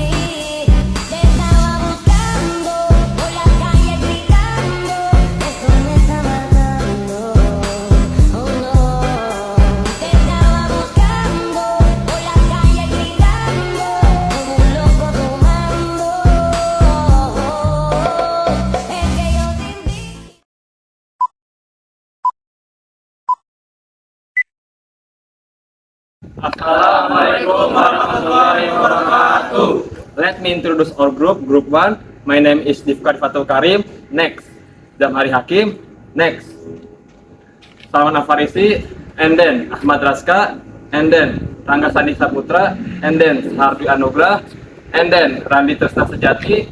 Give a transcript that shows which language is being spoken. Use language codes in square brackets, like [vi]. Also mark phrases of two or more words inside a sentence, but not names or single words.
[es] Te estaba buscando por la calle gritando, eso me está matando. Oh no, te estaba buscando por la calle gritando como un loco tomando. Es que yo sin ti. [ar] Assalamualaikum warahmatullahi wabarakatuh. [en] Let me introduce our group. Group 1. My name is Difkar Fatul Karim. Next, Damari Hakim. Next, Salman Afarisi. And then Ahmad Raska. And then Rangga Sandi Saputra. And then Hardi Anugrah. And then Randi Tresna Sejati.